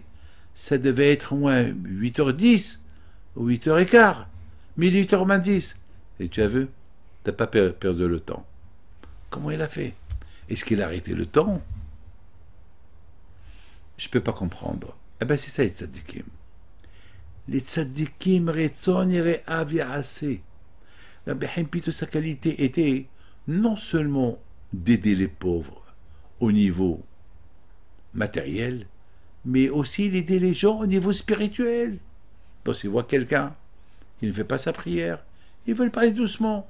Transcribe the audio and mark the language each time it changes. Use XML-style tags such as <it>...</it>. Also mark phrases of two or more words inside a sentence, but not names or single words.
<fr>Ça devait être au moins 8h10 ou 8h15, mais il est 8h moins 10. Et tu as vu, t'as pas perdu le temps. Comment il a fait? Est-ce qu'il a arrêté le temps? Je peux pas comprendre. Eh bien, c'est ça les tzadikim.</fr> <he>Les צדיקים רצון יראיו יעשה.</he> <fr>Rabbi Haim Pinto, sa qualité était non seulement d'aider les pauvres au niveau matériel, mais aussi d'aider les gens au niveau spirituel. Donc s'il voit quelqu'un qui ne fait pas sa prière, il veut le parler doucement.</fr>